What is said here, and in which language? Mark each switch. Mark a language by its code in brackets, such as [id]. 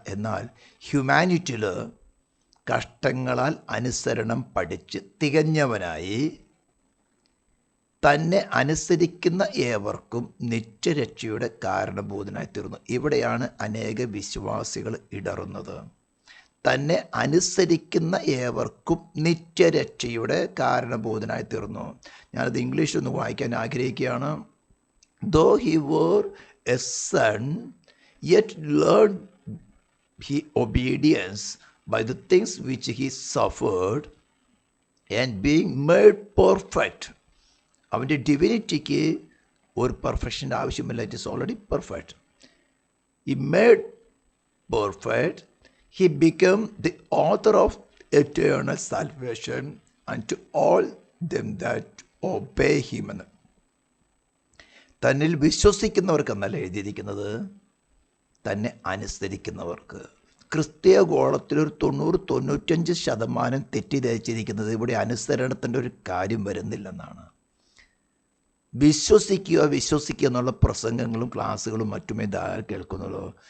[ml] എന്നാൽ ഹ്യൂമാനിറ്റിയിൽ കഷ്ടങ്ങളാൽ അനുസരണം പഠിച്ച് തികഞ്ഞവനായി തന്നെ അനുസരിക്കുന്ന ഏവർക്കും നിത്യരക്ഷയുടെ കാരണഭൂതനായി തീർന്നു. ഇവിടെയാണ് അനേക വിശ്വാസികൾ ഇടറുന്നത്. തന്നെ അനുസരിക്കുന്ന ഏവർക്കും നിത്യരക്ഷയുടെ കാരണഭൂതനായി തീർന്നു. ഞാനത് ഇംഗ്ലീഷിൽ ഒന്ന് വായിക്കാൻ ആഗ്രഹിക്കുകയാണ്. [en] Though he were a son, yet learned he obedience by the things which he suffered, and being made perfect. [ml] അവൻ്റെ ഡിവിനിറ്റിക്ക് ഒരു പെർഫെക്ഷൻ്റെ ആവശ്യമില്ല. [en] It is already perfect. He made perfect. He became the author of eternal salvation unto all them that obey him. [ml] തന്നിൽ വിശ്വസിക്കുന്നവർക്കെന്നല്ല എഴുതിയിരിക്കുന്നത്, തന്നെ അനുസരിക്കുന്നവർക്ക്. ക്രിസ്തീയ ഗോളത്തിലൊരു 90-95% തെറ്റിദ്ധരിച്ചിരിക്കുന്നത് ഇവിടെ അനുസരണത്തിൻ്റെ ഒരു കാര്യം വരുന്നില്ലെന്നാണ്. വിശ്വസിക്കുക എന്നുള്ള പ്രസംഗങ്ങളും ക്ലാസ്സുകളും മറ്റുമേ കേൾക്കുന്നുള്ളൂ.